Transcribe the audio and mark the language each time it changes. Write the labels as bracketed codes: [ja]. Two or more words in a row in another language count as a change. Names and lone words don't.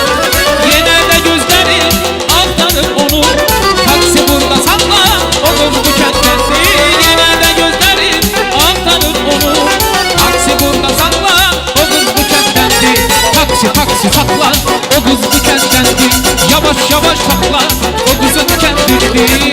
[az] Yenə də gözlərim axtarır onu, taksi burada sakla, o qız bu kəndəndi. Yenə də gözlərim axtarır onu, taksi burada sakla, o qız bu kəndəndi. Taksi, taksi sakla, o qız bu kəndəndi. [tr] Yavaş yavaş sakla, o kızın kendindi.